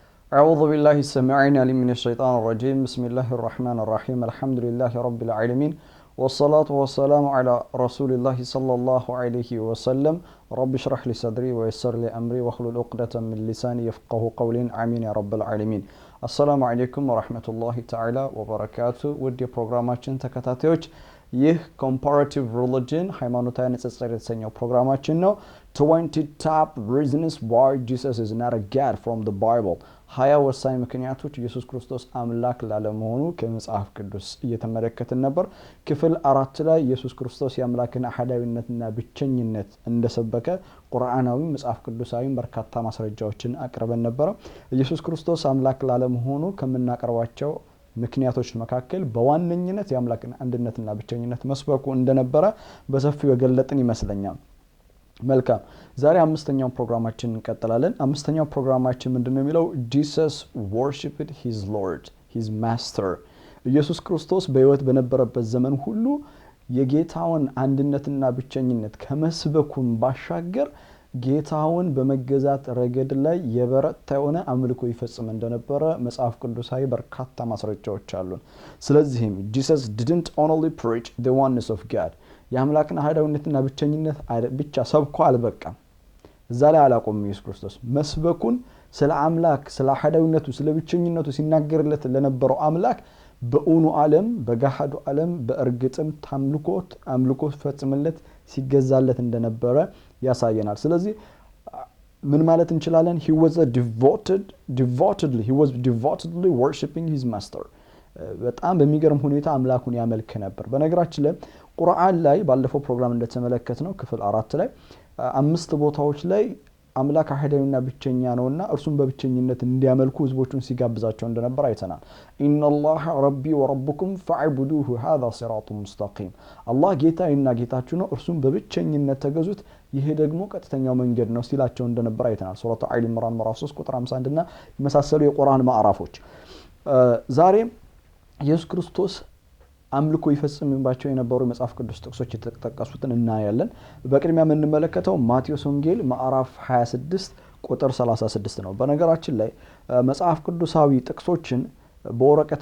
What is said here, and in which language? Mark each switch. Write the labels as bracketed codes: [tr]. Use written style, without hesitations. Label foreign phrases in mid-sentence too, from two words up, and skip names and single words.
[ar] أعوذ بالله السميع العليم من الشيطان الرجيم بسم الله الرحمن الرحيم الحمد لله رب العالمين والصلاة والسلام على رسول الله صلى الله عليه وسلم رب اشرح لي صدري ويسر لي أمري واحلل عقدة من لساني يفقه قولي آمين يا رب العالمين السلام عليكم ورحمة الله تعالى وبركاته ودي ፕሮግራማችን [am] ተከታታዮች ይህ [en] comparative religion [am] ሃይማኖታዊ ንጽጽር የተሰኘው ፕሮግራማችን ነው [en] 20 top reasons why Jesus is not a god from the Bible [am] ሀያ ወሳኝ ምክንያቶች ኢየሱስ ክርስቶስ አምላክ ላለመሆኑ ከመጽሐፍ ቅዱስ እየተመለከትን ነበር ክፍል 4 ላይ ኢየሱስ ክርስቶስ የአምላክን አሐዳዊነትና ብቸኝነት እንደሰበከ ቁርአናዊ መጽሐፍ ቅዱሳዊ በርካታ ማስረጃዎችን አቅርበን ነበር ኢየሱስ ክርስቶስ አምላክ ላለመሆኑ ከመናቀርባቸው ምክንያቶች መካከል በዋነኝነት የአምላክን አንድነትና ብቸኝነት መስበኩ እንደነበረ በሰፊው የገለጥን ይመስለኛል መልካም ዛሬ አምስተኛው ፕሮግራማችን እንቀጥላለን አምስተኛው ፕሮግራማችን ምንድነው የሚለው [en] Jesus worshiped his Lord his master [am] ኢየሱስ ክርስቶስ በሕይወት በነበረበት ዘመን ሁሉ የጌታውን አንድነትና ብቸኝነት ከመስበኩን ባሻገር ጌታውን በመገዛት ረገድ ላይ የበረታ የሆነ አምልኮ ይፈጽም እንደነበረ መጽሐፍ ቅዱሳዊ በርካታ ማስረጃዎች አሉን ስለዚህም [en] Jesus didn't only preach the oneness of God [am] የአምላክን አሐዳዊነትና ብቸኝነት ብቻ ሰብኮ አልበቃም እዛ ላይ አላቆመም ኢየሱስ ክርስቶስ መስበኩን ስለ አምላክ ስለ አሐዳዊነቱ ስለ ብቸኝነቱ ሲናገርለት ለነበረው አምላክ በኡኑ ዓለም በጋሃዱ ዓለም በእርግጥም አምልኮት ፈጽምለት ሲገዛለት እንደነበረ ያሳየናል ስለዚህ ምን ማለት እንችላለን [en] he was devotedly worshiping his master [am] በጣም በሚገርም ሁኔታ አምላኩን ያመልክ ነበር በነገራችን ላይ ቁርአን ላይ ባለፈው ፕሮግራም እንደተመለከትነው ክፍል 4 ላይ አምስት ቦታዎች ላይ አምላክ አሐዳዊና ብቸኛ ነውና እርሱም በብቸኝነት እንዲያመልኩ ህዝቦቹን ሲጋብዛቸው እንደነበር አይተናል [ar] إن الله ربي وربكم فاعبدوه هذا صراط [am] مستقيم አላህ ጌታዬና ጌታችሁ ነው እርሱም በብቸኝነት ተገዙት ይሄ ደግሞ ቀጥተኛው መንገድ ነው ሲላቸው እንደነበር አይተናል ሱረቱ አሊ ኢምራን ምዕራፍ 3 ቁጥር 51 እና የመሳሰሉ የቁርአን ማዕራፎች ዛሬ ኢየሱስ ክርስቶስ አምልኮ ይፈጽምባቸው የነበሩ መጽሐፍ ቅዱስ ጥቅሶች የተጠቀሱትን እናያለን በቅድሚያ የምንመለከተው ማቴዎስ ወንጌል ምዕራፍ 26 ቁጥር 36 ነው በነገራችን ላይ መጽሐፍ ቅዱሳዊ ጥቅሶችን በወረቀት